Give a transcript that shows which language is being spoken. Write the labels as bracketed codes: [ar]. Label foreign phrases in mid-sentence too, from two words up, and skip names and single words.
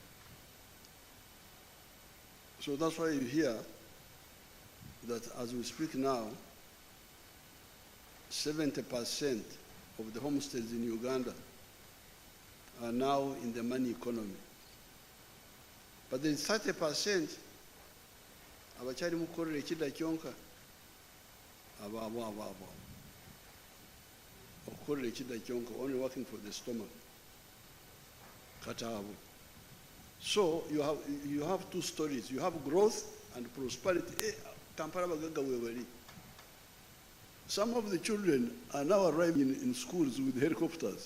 [en] So that's why you hear that as we speak now, 70% of the homesteads in Uganda are now in the money economy. But then [ttj] 30% abachari mukorera ekida kyonka abo okorera ekida kyonka, [en] only working for the stomach. Katabo. So you have two stories. You have growth and prosperity. Some of the children are now arriving in schools with helicopters.